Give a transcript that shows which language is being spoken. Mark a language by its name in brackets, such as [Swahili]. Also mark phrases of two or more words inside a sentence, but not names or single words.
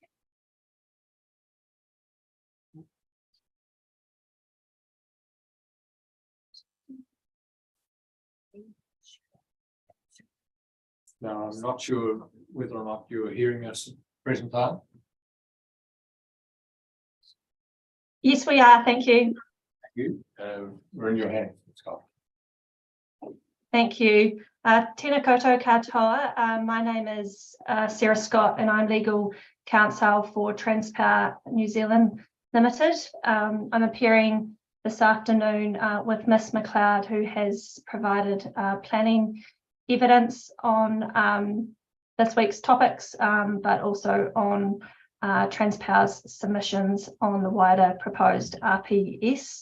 [English] Now, I'm not sure whether or not you are hearing us at present time. Yes, we are. Thank you. Thank you. We're in your hands, Scott. Thank you. [Māori] Tēnā koutou katoa. [English] My name is Sarah Scott and I'm legal counsel for Transpower New Zealand Limited. I'm appearing this afternoon with Miss McLeod, who has provided planning evidence on this week's topics, but also on Transpower's submissions on the wider proposed RPS.